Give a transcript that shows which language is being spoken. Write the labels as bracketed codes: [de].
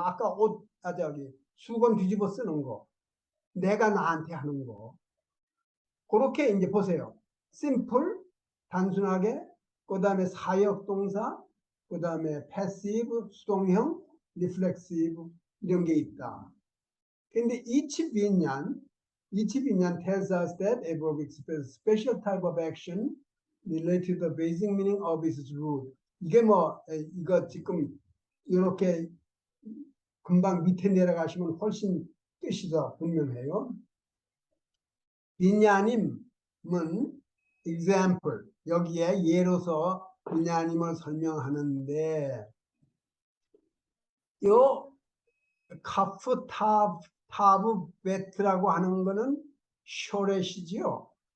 [ko] 아까 수건 뒤집어 쓰는 거. 내가 나한테 하는 거. 그렇게 이제 보세요. simple, 단순하게, 그 다음에 사역 동사, 그 다음에 passive, 수동형, reflexive, 이런 게 있다. 근데 [en] each binyan tells us that a verb expresses special type of action related to the basic meaning of its root. [ko] 이게 이거 지금 이렇게 금방 밑에 내려가시면 훨씬 뜻이 더 분명해요. binyanim은 example 여기에 예로서 binyanim을 설명하는데 요 카프 타브 베트라고 하는 거는 쇼렛이지요.